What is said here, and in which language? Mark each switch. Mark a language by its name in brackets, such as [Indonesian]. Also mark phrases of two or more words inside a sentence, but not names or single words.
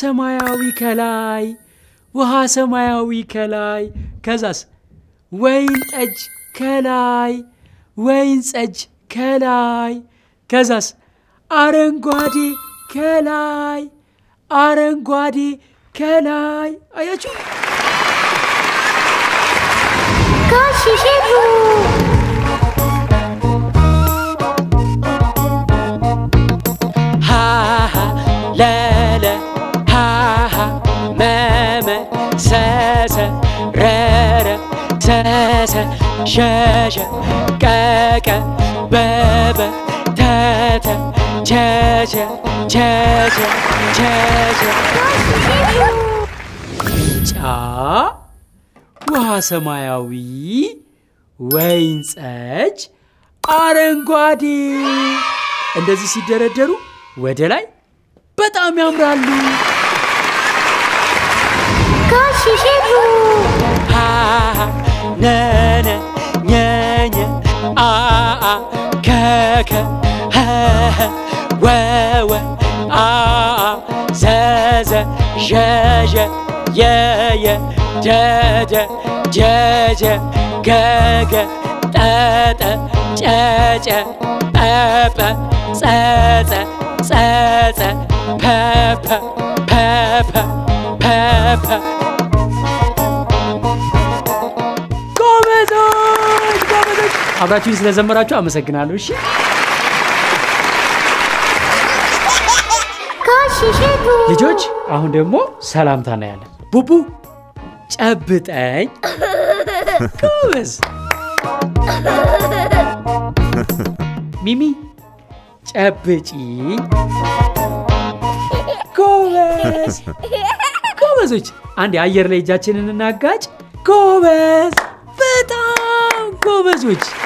[Amharic] ሰማያዊ ከላይ ከዛስ ወይን ጠጅ ከላይ ከዛስ አረንጓዴ ከላይ አያችሁ Kashishitu ha ha la ha ha mama sa ra sa sha ka baba ta cha ውሃ ሰማያዊ ወይን ጠጅ አረንጓዴ እንደዚህ ሲደረደሩ ወደ ላይ በጣም ያምራሉ Kashishitu ha na nya a ka ha wa a za ja da ga ta cha pa ጎበዞች አብራችሁኝ ስለዘመራችሁ አመሰግናለሁ እሺ Kashishitu ልጆች አሁን ደግሞ ሰላምታ ነው ያለን ቡቡ ጨብጠኝ ጎበዝ ሚሚ ጨብጪኝ ጎበዞች አንድ አየር ላይ እጃችንን እናጋጭ ጎበዝ በጣም ጎበዞች